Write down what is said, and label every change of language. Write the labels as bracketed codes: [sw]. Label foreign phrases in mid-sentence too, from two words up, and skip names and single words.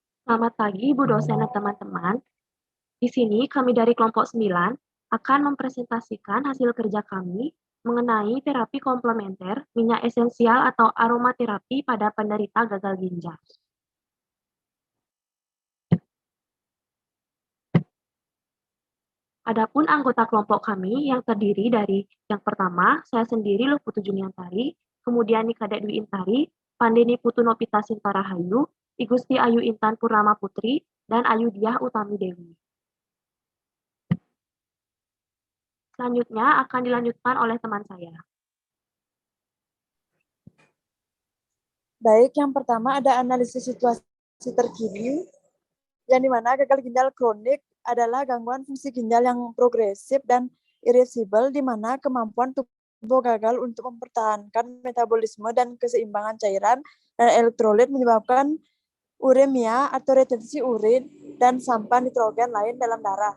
[id] Selamat pagi, Ibu dosen dan teman-teman. Di sini kami dari kelompok 9 akan mempresentasikan hasil kerja kami mengenai terapi komplementer minyak esensial atau aromaterapi pada penderita gagal ginjal. Adapun anggota kelompok kami yang terdiri dari yang pertama, saya sendiri Luputu Juniantari, kemudian Nikadek Dwi Intari, Pandeni Putu Nopita Sintarahayu, Igusti Ayu Intan Purnama Putri, dan Ayu Diah Utami Dewi. Selanjutnya akan dilanjutkan oleh teman saya. Baik, yang pertama ada analisis situasi terkini, yang dimana gagal ginjal kronik adalah gangguan fungsi ginjal yang progresif dan irreversibel, di mana kemampuan tubuh gagal untuk mempertahankan metabolisme dan keseimbangan cairan dan elektrolit menyebabkan uremia atau retensi urin dan sampah nitrogen lain dalam darah.